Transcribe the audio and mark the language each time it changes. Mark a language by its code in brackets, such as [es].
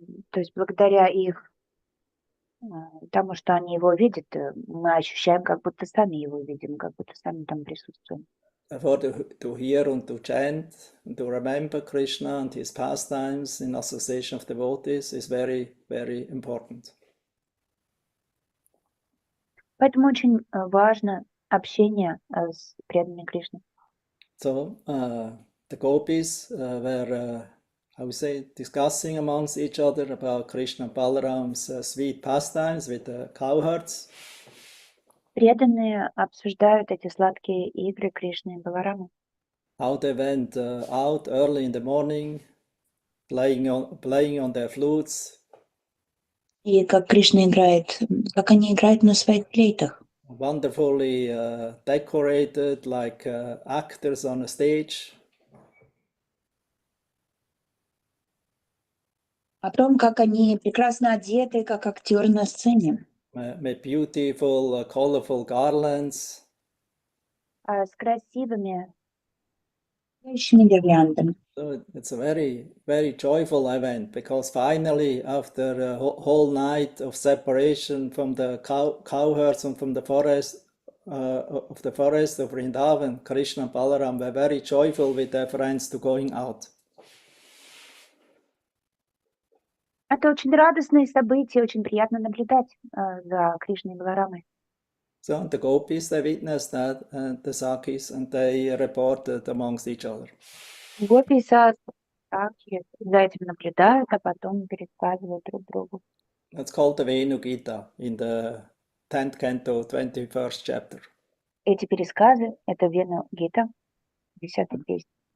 [ru] То есть благодаря их тому, что они его видят, мы ощущаем, как будто сами его видим, как будто сами там присутствуем. [en] Therefore, to hear and to chant and to remember Krishna and his pastimes in association of devotees is very, very important. [ru] Поэтому очень важно общение с преданными Кришны. [en] So the gopis were, discussing amongst each other about Krishna and Balaram's sweet pastimes with the cowherds. [ru] Преданные обсуждают эти сладкие игры Кришны и Баларамы. [en] How they went out early in the morning, playing on their flutes. [ru] И как Кришна играет, как они играют на своих флейтах. [en] Wonderfully decorated, like actors on a stage. [ru] О том, как они прекрасно одеты, как актеры на сцене. [en] With beautiful, colorful garlands. [ru] С красивыми гирляндами. [en] So it's a very, very joyful event because finally, after a whole night of separation from the cowherds and from the forest of Vrindavan, Krishna and Balaram were very joyful with their friends to going out. [ru] Это очень радостное событие, очень приятно наблюдать за Кришной и Баларамой. [en] So and the gopis, they witnessed that, and the Sakis, and they reported amongst each other. [ru] Гопи и Саки за этим наблюдают, а потом пересказывают друг другу. [en] That's called the Venu Gita in the 10th canto, 21st chapter. [ru] Эти пересказы — это Вену Гита, 10-й песня.